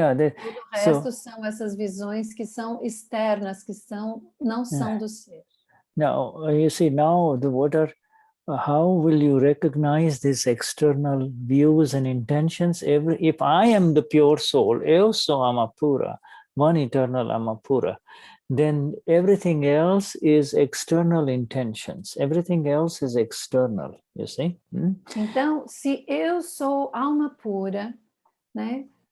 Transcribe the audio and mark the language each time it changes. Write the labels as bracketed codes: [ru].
[pt] Todo o resto são essas visões que são externas, que não são do ser. [en] Now, you see, now how will you recognize these external views and intentions? If I am the pure soul, [pt] eu sou Amapura, [en] one eternal Amapura, then everything else is external intentions. Everything else is external, you see? [pt] Então, se eu sou alma pura, né?